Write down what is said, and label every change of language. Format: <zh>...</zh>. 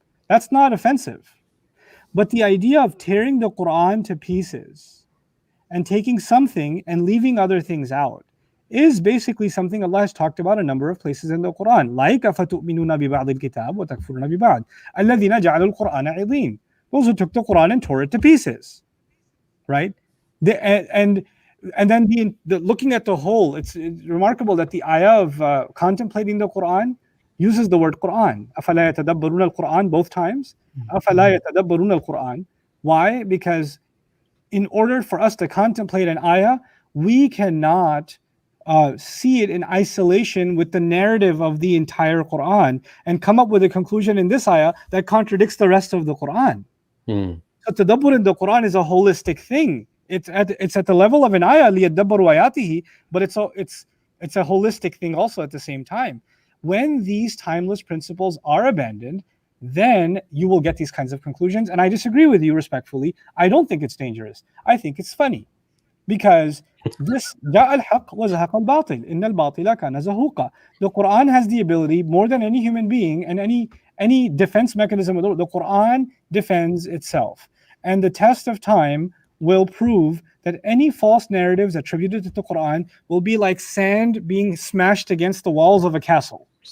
<en>That's not offensive. But the idea of tearing the Quran to pieces and taking something and leaving other things out is basically something Allah has talked about a number of places in the Quran, like</en> <ar>أَفَتُؤْمِنُونَ بِبَعْضِ الْكِتَابِ وَتَكْفُرُونَ بِبَعْضِ الَّذِينَ جَعَلُوا الْقُرْآنَ عِضِينَ.</ar> <en>Those who took the Quran and tore it to pieces, right? And then looking at the whole, it's remarkable that the ayah of contemplating the Quran uses the word Quran.</en> <ar>أَفَلَا يَتَدَبَّرُونَ الْقُرْآنَ</ar> <en>both times.</en> <ar>أَفَلَا يَتَدَبَّرُونَ الْقُرْآنَ.</ar> <en>Why? Because in order for us to contemplate an ayah, we cannot see it in isolation with the narrative of the entire Quran and come up with a conclusion in this ayah that contradicts the rest of the Quran. So tadabbur in the Quran is a holistic thing. It's at the level of an ayah,</en> <ar>liyadabbaru ayatihi,</ar> <en>but it's a holistic thing also at the same time. When these timeless principles are abandoned, then you will get these kinds of conclusions. And I disagree with you respectfully. I don't think it's dangerous. I think it's funny. Because this</en> <ar>جاء الحق وزهق الباطل إن الباطل كان زهوقا.</ar> <en>The Quran has the ability, more than any human being and any defense mechanism, the Quran defends itself. And the test of time will prove that any false narratives attributed to the Quran will be like sand being smashed against the walls of a castle.</en>